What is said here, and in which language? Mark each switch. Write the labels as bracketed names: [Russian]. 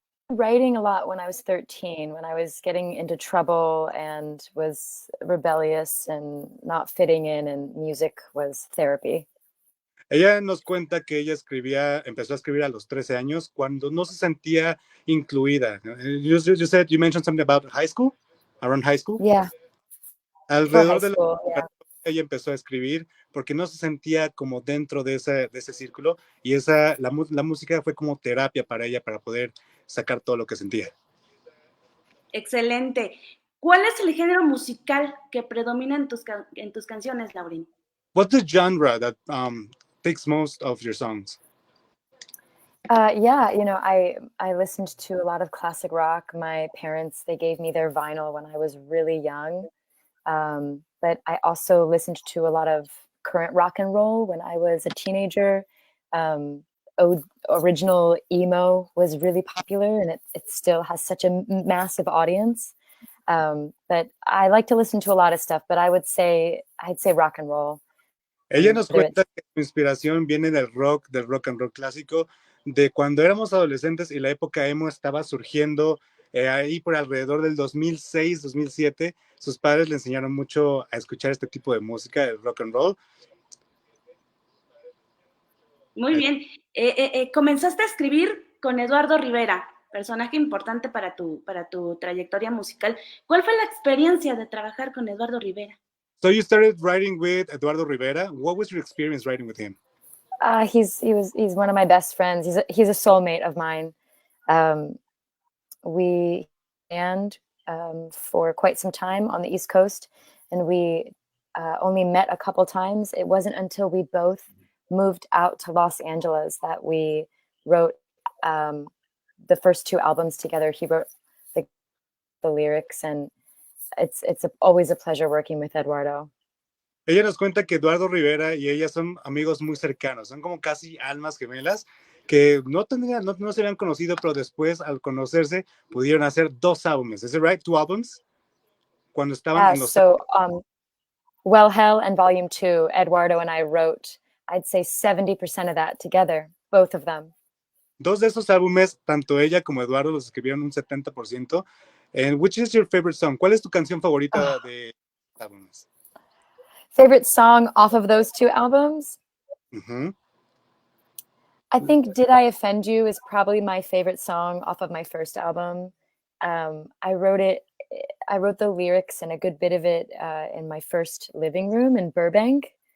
[English] Writing a lot when I was 13, when I was getting into trouble and was rebellious and not fitting in, and music was therapy. [Spanish] Ella nos cuenta que ella empezó a escribir a los 13 años cuando no se sentía incluida. [English] You mentioned something about high school, around high school. Yeah. [Spanish] Alrededor de [English] school, yeah. [Spanish] Ella empezó a escribir porque no se sentía como dentro de ese círculo, y la música fue como terapia para ella para poder sacar todo lo que sentía. Excelente. ¿Cuál es el género musical que predomina en tus canciones, Lauren? [English] What's the genre that takes most of your songs? Yeah, I listened to a lot of classic rock. My parents, they gave me their vinyl when I was really young. But I also listened to a lot of current rock and roll when I was a teenager. Original emo was really popular, and it still has such a massive audience. But I like to listen to a lot of stuff, but I'd say rock and roll. [Spanish] Ella nos cuenta que su inspiración viene del rock and roll clásico, de cuando éramos adolescentes y la época emo estaba surgiendo ahí por alrededor del 2006, 2007. Sus padres le enseñaron mucho a escuchar este tipo de música, el rock and roll. Muy bien. Comenzaste a escribir con Eduardo Rivera, personaje importante para tu trayectoria musical. ¿Cuál fue la experiencia de trabajar con Eduardo Rivera? [English] So you started writing with Eduardo Rivera. What was your experience writing with him? He's one of my best friends. He's a soulmate of mine. We and for quite some time on the East Coast, and we only met a couple times. It wasn't until we both moved out to Los Angeles that we wrote the first two albums together. He wrote the lyrics, and it's always a pleasure working with Eduardo. [Spanish] Ella nos cuenta que Eduardo Rivera y ella son amigos muy cercanos, son como casi almas gemelas que no se habían conocido, pero después al conocerse pudieron hacer 2 álbumes. [English] Is it right? 2 albums? [Spanish] Cuando estaban en los... [English] Well Hell and Volume 2, Eduardo and I wrote, I'd say 70% of that together, both of them. [Spanish] 2 de esos álbumes, tanto ella como Eduardo los escribieron un 70%. [English] And which is your favorite song? [Spanish] ¿Cuál es tu canción favorita de los álbumes? [English] Favorite song off of those 2 albums? Mm-hmm. I think Did I Offend You is probably my favorite song off of my first album. I wrote the lyrics and a good bit of it in my first living room in Burbank.